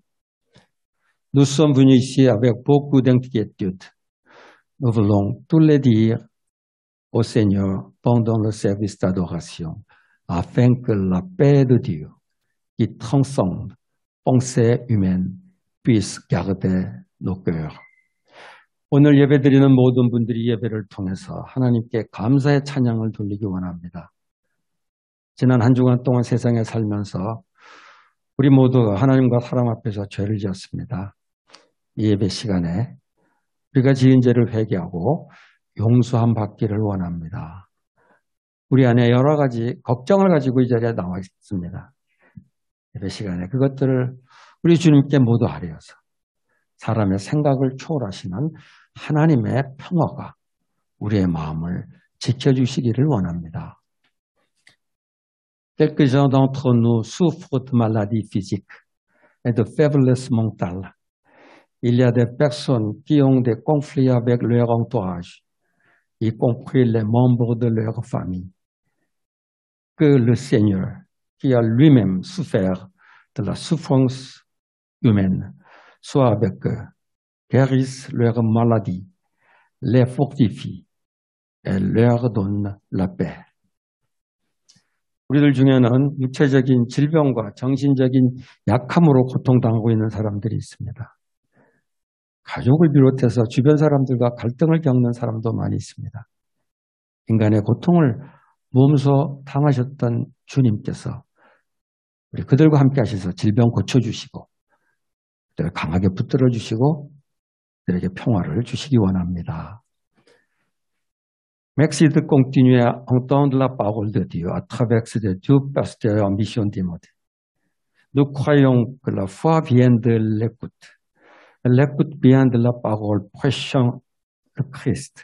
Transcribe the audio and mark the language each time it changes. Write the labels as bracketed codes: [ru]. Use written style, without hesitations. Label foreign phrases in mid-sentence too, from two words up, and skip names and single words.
[fr] Nous sommes venus ici avec beaucoup d'inquiétude. Nous voulons tout les dire au Seigneur pendant le service d'adoration, afin que la paix de Dieu, qui transcende pensée humaine, puisse garder nos cœurs. [ko] 오늘 예배드리는 모든 분들이 예배를 통해서 하나님께 감사의 찬양을 돌리기 원합니다. 지난 한 주간 동안 세상에 살면서 우리 모두가 하나님과 사람 앞에서 죄를 지었습니다. 이 예배 시간에 우리가 지은 죄를 회개하고 용서함 받기를 원합니다. 우리 안에 여러 가지 걱정을 가지고 이 자리에 나와 있습니다. 예배 시간에 그것들을 우리 주님께 모두 아뢰어서 사람의 생각을 초월하시는 하나님의 평화가 우리의 마음을 지켜주시기를 원합니다. [fr] Quelques-uns d'entre nous souffrent de maladies physiques et de faiblesse mentale. Il y a des personnes qui ont des conflits avec leur entourage, y compris les membres de leur famille. Que le Seigneur, qui a lui-même souffert de la souffrance humaine, soit avec eux, guérisse leurs maladies, les fortifie et leur donne la paix. [ko] 우리들 중에는 육체적인 질병과 정신적인 약함으로 고통당하고 있는 사람들이 있습니다. 가족을 비롯해서 주변 사람들과 갈등을 겪는 사람도 많이 있습니다. 인간의 고통을 몸소 당하셨던 주님께서 우리 그들과 함께 하셔서 질병 고쳐주시고 그들을 강하게 붙들어 주시고 그들에게 평화를 주시기 원합니다. [fr] Merci de continuer à entendre la parole de Dieu à travers ces deux pasteurs en mission Timothée. Nous croyons que la foi vient de l'écoute. L'écoute vient de la parole prêchant le Christ.